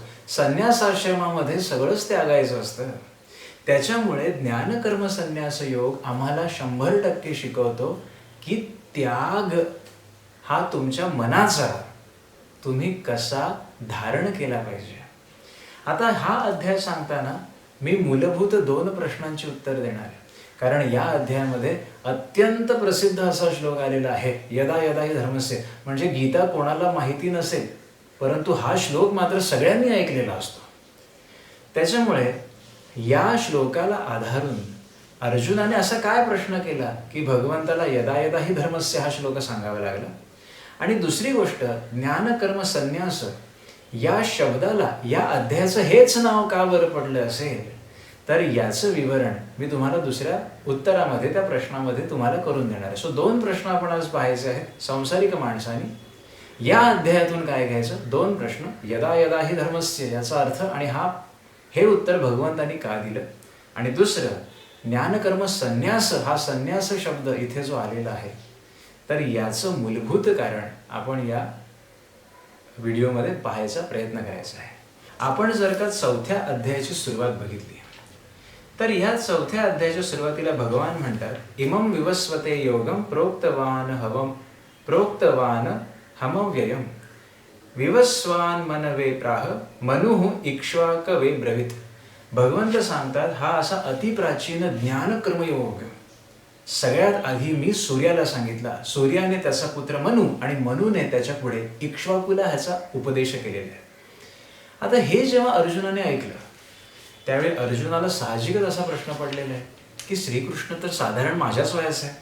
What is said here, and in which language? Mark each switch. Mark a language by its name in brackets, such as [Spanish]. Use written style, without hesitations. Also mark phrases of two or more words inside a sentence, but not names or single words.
[Marathi] संन्यासाश्रमामध्ये सगळंच त्यागायचं असतं. त्याच्यामुळे ज्ञानकर्म संन्यास योग आम्हाला 100% शिकवतो की त्याग हा तुमच्या मनाचा तुम्ही कसा धारण केला पाहिजे. आता हा अध्याय सांगताना मी मूलभूत 2 प्रश्नांची उत्तर देणार आहे. कारण या अध्यायामध्ये अत्यंत प्रसिद्ध असा श्लोक आलेला आहे, [Sanskrit] यदा यदा हि धर्मस्य. [Marathi] म्हणजे गीता कोणाला माहिती नसेल, परंतु हा श्लोक मात्र सगळ्यांनी ऐकलेला असतो. त्याच्यामुळे या श्लोकाला आधारून अर्जुनाने असा काय प्रश्न केला की भगवंताला [Sanskrit] यदा यदा हि धर्मस्य [Marathi] हा श्लोक सांगावा लागला. आणि दुसरी गोष्ट, ज्ञानकर्म संन्यास या शब्दाला या अध्यायाचं हेच नाव का बरं पडलं असेल, तर याचं विवरण मी तुम्हाला दुसऱ्या उत्तरामध्ये त्या प्रश्नामध्ये तुम्हाला करून देणार आहे. सो 2 प्रश्न आपण आज पाहायचे आहेत. संसारिक माणसाने या अध्यायातून काय घ्यायचं, 2 प्रश्न. [Sanskrit] यदा यदा हि धर्मस्य [Marathi] याचा अर्थ आणि हे उत्तर भगवंतांनी का दिलं, आणि दुसरं ज्ञानकर्म संन्यास हा संन्यास शब्द इथे जो आलेला आहे, तर याचं मूलभूत कारण आपण या व्हिडिओमध्ये पाहायचा प्रयत्न करायचा आहे. आपण जर का 4थ्या अध्यायाची सुरुवात बघितली, तर या 4थ्या अध्यायाच्या सुरुवातीला भगवान म्हणतात, [Sanskrit] इमं विवस्वते योगम प्रोक्तवान हमव्ययम विवस्वान मनवे प्राह मनुः इक्ष्वाकवे ब्रवीत. [Marathi] भगवंत सांगतात, हा असा अतिप्राचीन ज्ञानकर्मयोग सगळ्यात आधी मी सूर्याला सांगितला. सूर्याने त्याचा पुत्र मनु आणि मनुने त्याच्या पुढे इक्ष्वाकुला ह्याचा उपदेश केलेला आहे. आता हे जेव्हा अर्जुनाने ऐकलं, त्यावेळी अर्जुनाला साहजिकच असा प्रश्न पडलेला आहे की श्रीकृष्ण तर साधारण माझ्याच वयाचं आहे.